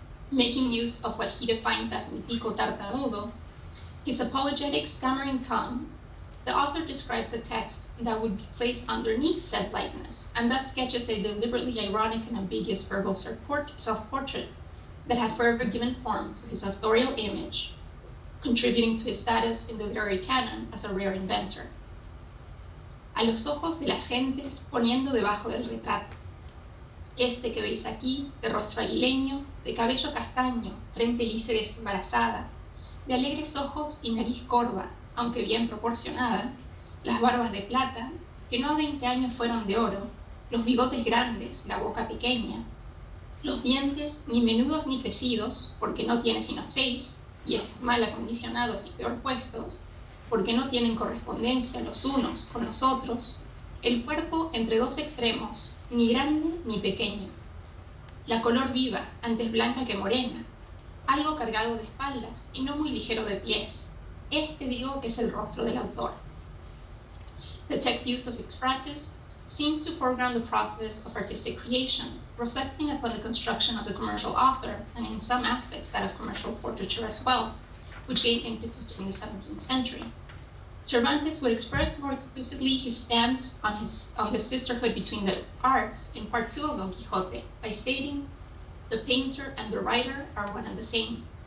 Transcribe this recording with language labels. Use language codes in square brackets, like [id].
[en] Making use of what he defines as [es] mi pico tartamudo, [en] his apologetic stammering tongue, the author describes a text that would be placed underneath said likeness, and thus sketches a deliberately ironic and ambiguous verbal self-portrait that has forever given form to his authorial image, contributing to his status in the literary canon as a rare inventor. [es] A los ojos de las gentes poniendo debajo del retrato. Este que veis aquí, de rostro aguileño, de cabello castaño, frente lisa y desembarazada, de alegres ojos y nariz corva, aunque bien proporcionada, las barbas de plata, que no a 20 años fueron de oro, los bigotes grandes, la boca pequeña, los dientes ni menudos ni crecidos, porque no tiene sino 6, y es mal acondicionados y peor puestos, porque no tienen correspondencia los unos con los otros, el cuerpo entre dos extremos, ni grande ni pequeño, la color viva, antes blanca que morena, algo cargado de espaldas y no muy ligero de pies. Este digo que es el rostro del autor. [en] The text's use of expresses seems to foreground the process of artistic creation, reflecting upon the construction of the commercial author, and in some aspects that of commercial portraiture as well, which gained impetus during the 17th century. Cervantes would express more explicitly his stance on the sisterhood between the arts in Part 2 of Don Quixote by stating, "The painter and the writer are one and the same."